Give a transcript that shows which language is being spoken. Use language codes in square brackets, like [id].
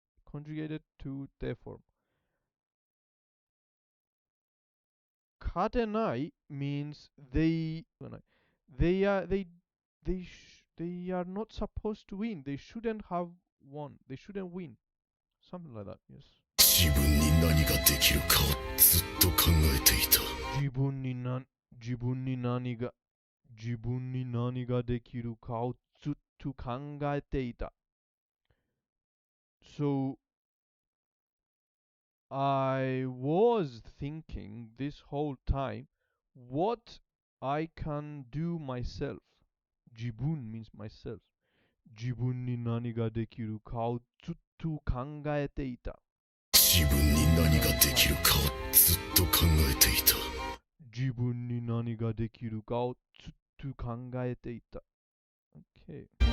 [en] Conjugated to their form. Katenai means they are not supposed to win. They shouldn't have won. They shouldn't win. Something like that. Yes. [ja] 自分に何ができるかをずっと考えていた。自分に何ができるかをずっと考えていた。 [en] So I was thinking this whole time what I can do myself. Jibun means myself. [ja] 自分に何ができるかをずっと考えていた。自分に何ができるかをずっと考えていた。自分に何ができるかをずっと考えていた。 [en] Okay.